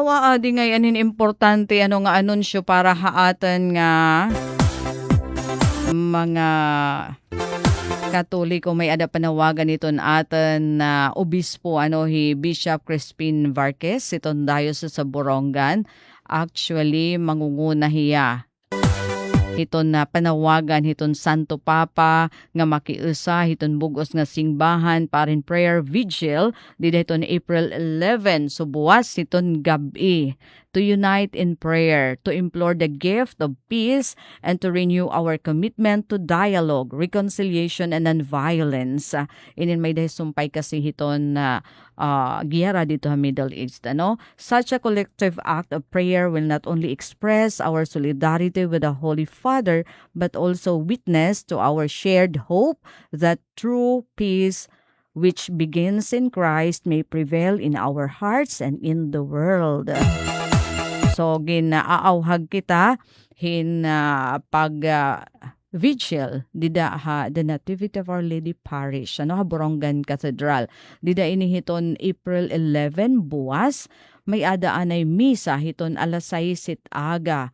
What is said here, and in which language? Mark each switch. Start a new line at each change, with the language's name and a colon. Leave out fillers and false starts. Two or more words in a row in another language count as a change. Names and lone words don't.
Waray: adi nga anin importante ano nga anunsyo para haatan nga mga Katoliko may ada panawagan iton aten na obispo Bishop Crispin Varquez iton diocese sa Borongan. Actually mangunguna hiya hiton na panawagan hiton Santo Papa nga makiusa hiton bugos nga singbahan parin
English: prayer vigil
Waray: hiton April 11 so buwas hiton gabi
English: to unite in prayer, to implore the gift of peace, and to renew our commitment to dialogue, reconciliation, and nonviolence.
Waray: Inin may dahil sumpay kasi hiton na giyera dito sa Middle East.
English: Such a collective act of prayer will not only express our solidarity with the Holy Father, but also witness to our shared hope that true peace which begins in Christ may prevail in our hearts and in the world. So,
Waray: ginaauhag kita pag vigil dida the Nativity of Our Lady Parish Borongan Cathedral. Dida inihiton April 11 buwas may adaan ay misa hiton alas 6 aga.